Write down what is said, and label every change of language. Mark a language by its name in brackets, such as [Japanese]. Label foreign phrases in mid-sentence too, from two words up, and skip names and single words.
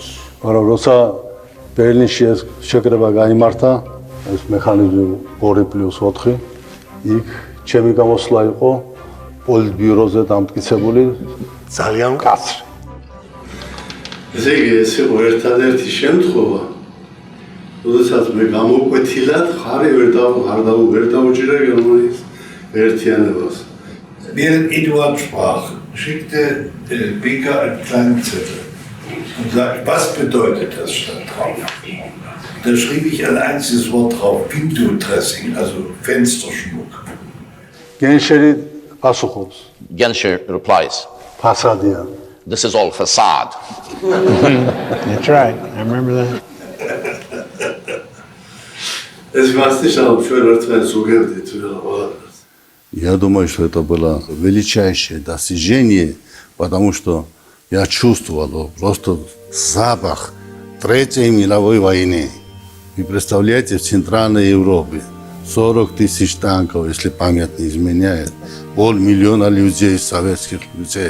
[Georgian] მაგრამ როცა ბერლინში ეს შეკრება გაიმართა, ეს მექანიზმი 2+4, იქ ჩემი გამოსვლა იყო პოლიტბიუროზე დამტკიცებული ძალიან მკაცრი. ესე იგი, ეს იყო ერთადერთი შემთხვევა, როდესაც მე გამოკვეთილად ვერ დავუჭირე გერმანიის ერთიანებას. [German] Während Eduard sprach, schickte Becker einen kleinen Zettel und sagte, was bedeutet das stand drauf? Da schrieb ich ein einziges Wort drauf, Window-Dressing, also Fensterschmuck. [Georgian] გენშერი პასუხობს. [English] Genscher replies, [Georgian] Fasadია. [English] this is all facade. That's right. I remember that. ეს მასტიშალ ჩვენ ერთმანეთს უგებდით რა. [Russian] Я думаю, что это было величайшее достижение, потому что я чувствовал просто запах Третьей мировой войны. Вы представляете, в Центральной Европе 40 тысяч танков, если память не изменяет, 500 000 людей, советских людей.